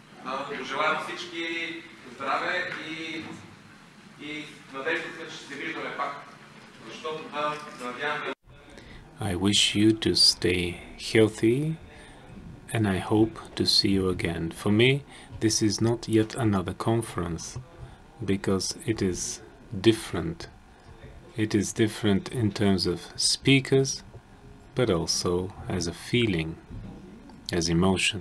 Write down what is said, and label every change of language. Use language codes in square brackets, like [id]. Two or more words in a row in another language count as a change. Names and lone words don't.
[bg] Пожелавам всички здраве и надеждата, че ще се виждаме пак. Защото да надяваме. [en] I wish you to stay healthy and I hope to see you again. For me, this is not yet another conference because it is different. It is different in terms of speakers, but also as a feeling, as emotion.